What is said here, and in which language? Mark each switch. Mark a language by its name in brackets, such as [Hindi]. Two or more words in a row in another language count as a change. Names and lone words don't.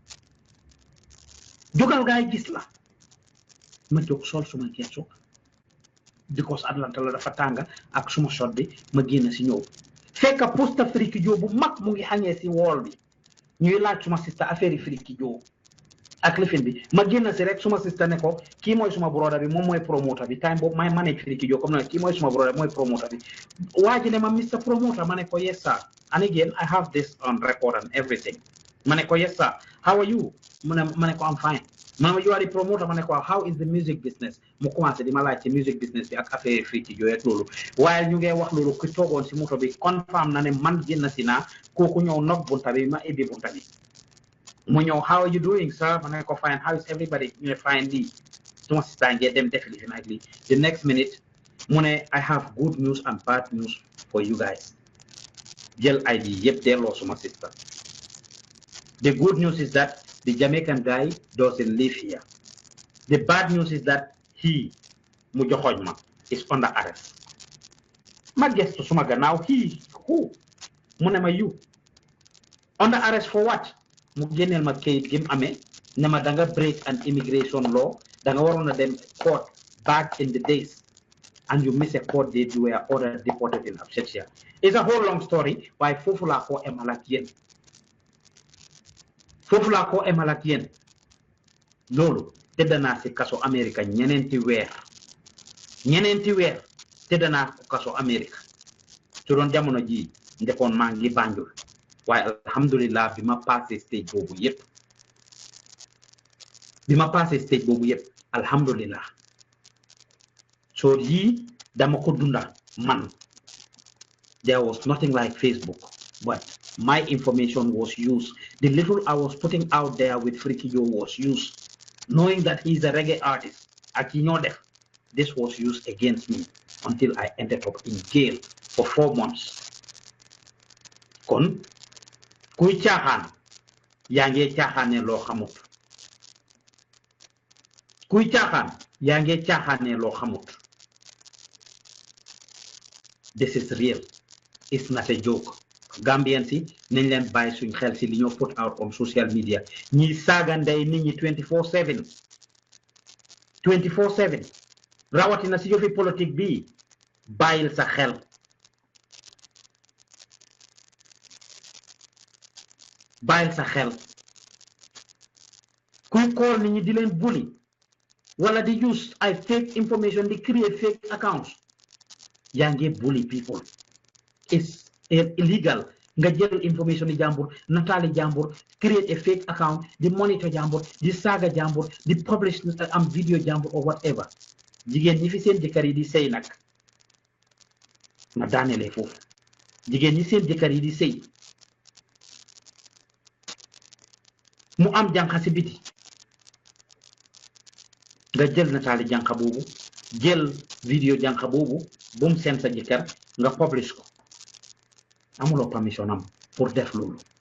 [Wolof] ma jóg sol suma geesu because Atlanta la dafa tànga ak suma shot bi ma génn si ñëw fekk posta Friki Joe bu mag mu ngi xañee si wall bi ñuy laaj suma sista affaire yi Friki Joe ak lifin bi ma génn si rek suma sista ne ko kii mooy suma broda bi moom mooy promoter bi time boobu may manage Friki Joe comme na kii mooy suma broda bi mooy promoter bi waa ji ne ma Mr Promoter ma ne ko [English] yes sir and again I have this on record and everything [Wolof] ma ne ko [English] yes sir how are you [Wolof] ma ne ko [English] I'm fine ma you are the promoter [Wolof] ma ne ko [English] how is the music business [Wolof] mu commencé di ma laaj ci [English] music business [Wolof] bi ak affaire Friki Joe ak loolu waaye ñu ngi wax loolu ku toogoon si moto bi confirm na ne man génn si naa kooku ñëw nok bunta bi ma ibbi bunta bi mu ñëw [English] how are you doing sir [Wolof] ma ne ko [English] fine how is everybody [Wolof] ñu ne fine lii suma sista ngee dem def li nag lii [English] the next minute [Wolof] mu ne [English] I have good news and bad news for you guys [Wolof] jël ID yëpp delloo suma sista [English] the good news is that the Jamaican guy doesn't live here. The bad news is that he, [Wolof] mu joxoñ ma, [English] is under arrest. [Wolof] Ma gestu suma gannaaw [English] he, who? [Wolof] Mu ne ma [English] you. Under arrest for what? [Wolof] Mu génneel ma kayit gi mu amee ne ma danga [English] break an immigration law [Wolof] danga waroon a dem [English] court back in the days and you miss a court date you were ordered deported in absentia. It's a whole long story [Wolof] waaye foofu laa ko emal ak yéen. foofu laa ko emal ak yéen loolu tëdd naa si kaso Amérique ñeneenti weer tëdd naa ko kaso Amérique su doon jamono ji ndekoon maa ngi Banjul waaye alhamdulillah bi ma passé stage boobu yëpp alhamdulillah so yii dama ko dunda man [English] there was nothing like Facebook but my information was used. The little I was putting out there with Friki Joe was used. Knowing that he's a reggae artist, this was used against me until I ended up in jail for 4 months. [Wolof] Kon, kuy caaxaan yaa ngee caaxaane loo xamut. Kuy caaxaan yaa ngee caaxaane loo xamut. [English] This is real. It's not a joke. [Wolof] Gambians yi nañ leen bàyyi suñ xel si li ñoo [English] put out on social media [Wolof] ñi saaga ndey nit ñi 24/7 rawatina si yëfi politique bi bàyyil sa xel kuy call nit ñi di leen bully wala di use ay [English] fake information [Wolof] di [English] create fake accounts [Wolof] yaa ngi [English] bully people. It's illegal [Wolof] nga jël information di jàmbur nataali jàmbur [English] create a fake account [Wolof] di monitor jàmbur di saaga jàmbur di publish am video jàmbur [English] or whatever [Wolof] jigéen ñi fi seen jëkkër yi di sëy nag na daanelee foofu jigéen ñi seen jëkkër yi di sëy mu am jànqa si biti nga jël nataali jànqa boobu jël video jànqa boobu bum seen sa jëkkër nga publish ko amuloo permission am pour def loolu